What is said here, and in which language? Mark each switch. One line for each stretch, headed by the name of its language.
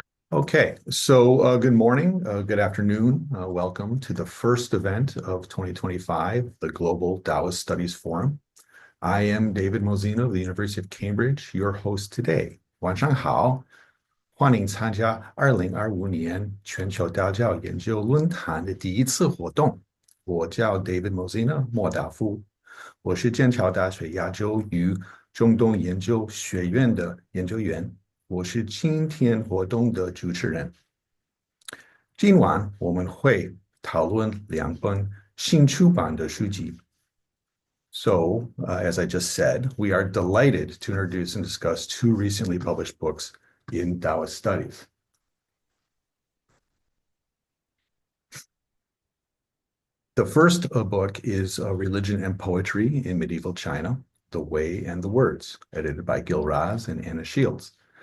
English: Okay, so good morning, good afternoon. Welcome to the first event of 2025, the Global Daoist Studies Forum. I am David Mosina of the University of Cambridge, your host today.
Chinese: 晚上好，欢迎参加2025年全球道教研究论坛的第一次活动。我叫 David Mosina 莫达夫，我是剑桥大学亚洲与中东研究学院的研究员。我是今天活动的主持人。今晚我们会讨论两本新出版的书籍。
English: So, as I just said, we are delighted to introduce and discuss two recently published books in Daoist Studies. The first book is Religion and Poetry in Medieval China, The Way and the Words, edited by Gil Raz and Anna Shields.